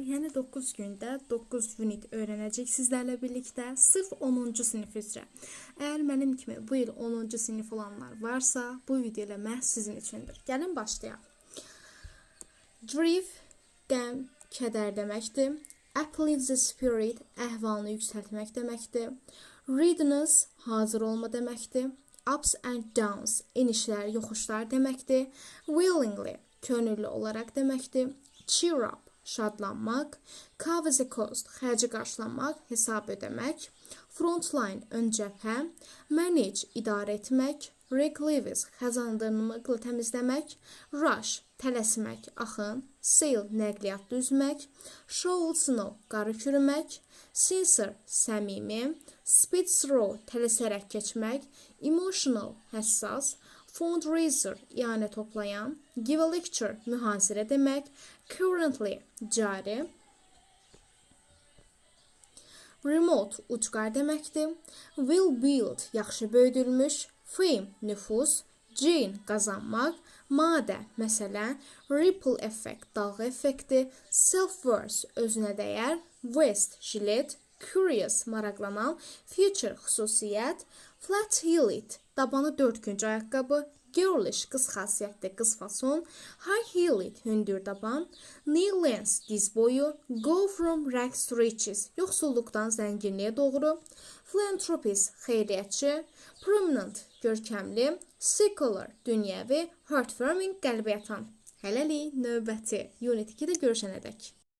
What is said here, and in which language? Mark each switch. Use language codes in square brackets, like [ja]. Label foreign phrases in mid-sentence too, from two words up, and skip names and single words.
[az] Yəni 9 gündə 9 unit öyrənəcək sizlərlə birlikdə sırf 10-cu sinif üzrə. Əgər mənim kimi bu il 10-cu sinif olanlar varsa, bu video ilə məhz sizin üçündür. Gəlin başlayaq. Grief, qəm, kədər deməkdir. [en] Uplift the spirit, [az] əhvalını yüksəltmək deməkdir. Readiness, hazır olma deməkdir. [en] Ups and downs, [az] enişlər, yoxuşlar deməkdir. Willingly, könüllü olaraq deməkdir. [en] Cheer up, [az] şadlanmaq. [en] Cover the cost, [az] xərci qarşılamaq, hesab ödəmək. Frontline, ön cəbhə. Manage, idarə etmək. Reclavis, xəzandırmaqla təmizləmək. Rush, tələsmək, axın. Sail, nəqliyyat düzmək. [en] Shovel snow, [az] qarı kürümək. Sincere, səmimi. [en] Speed through, [az] tələsərək keçmək. Emotional, həssas. Fundraiser, ianə toplayan. [en] Give a lecture, [az] mühazirə demək. Currently, cari. Remote, ucqar deməkdir. [en] Will build, [az] yaxşı böyüdülmüş. Fame, nüfus. Gain, qazanmaq. Madə, məsələ. [en] Ripple effect, [az] dalğa effekti. [en] Self-worth, [az] özünə dəyər. Vest, jilet. Curious, maraqlanan. Future, xüsusiyyət. Flat-heeled, tabanı 4 günc ayaqqabı. Girlish, qız xasiyyətli, qız fason. High-heeled, hündür taban. [en] Knee length, [az] diz boyu. [en] Go from rags to riches, [az] yoxsulluqdan zənginliyə doğru. Philanthropist, xeyriyyətçi. Prominent, görkəmli. Secular, dünyəvi. Heartwarming, qəlbə yatan. Hələlik növbəti Unit 2-də görüşənədək.